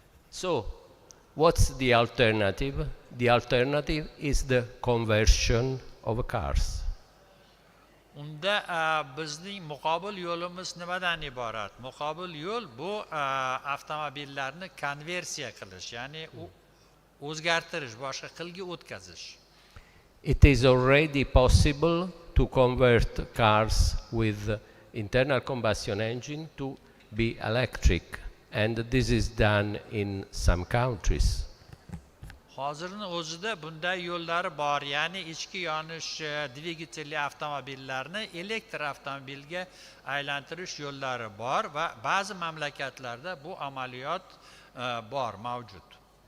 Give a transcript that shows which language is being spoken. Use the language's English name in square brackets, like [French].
[English] So, what's the alternative? The alternative is the conversion of cars. [Uzbek] Unda bizning muqobil yo'limiz nimadan iborat? Muqobil yo'l bu avtomobillarni konversiya qilish, ya'ni o'zgartirish, boshqa qilga o'tkazish. [English] It is already possible to convert cars with internal combustion engine to be electric, and this is done in some countries. [Uzbek] Hozirning o'zida bunday yo'llari bor, ya'ni ichki yonish dvigatelli avtomobillarni elektr avtomobilga aylantirish yo'llari bor va ba'zi mamlakatlarda bu amaliyot bor, mavjud.